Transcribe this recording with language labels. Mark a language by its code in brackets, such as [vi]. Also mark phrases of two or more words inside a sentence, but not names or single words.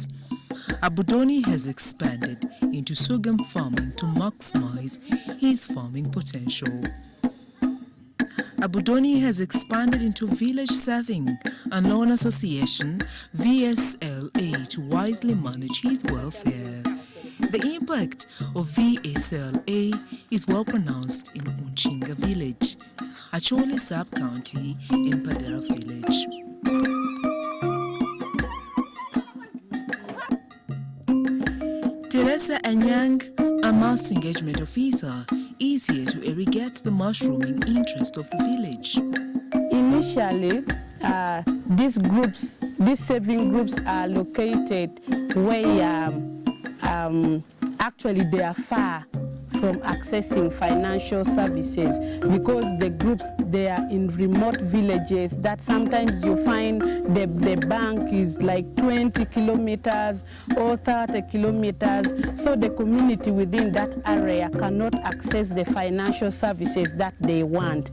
[en] Abudoni has expanded into sorghum farming to maximize his farming potential. Abudoni has expanded into village serving and loan association VSLA to wisely manage his welfare. The impact of VSLA is well pronounced in Unchinga village, Acholi sub-county in Padera village. Teresa Anyang, a mass engagement officer, is here to irrigate the mushrooming interest of the village. Initially, these saving groups are located where actually they are far from accessing financial services, because the groups, they are in remote villages that sometimes you find the bank is like 20 kilometers or 30 kilometers, so the community within that area cannot access the financial services that they want.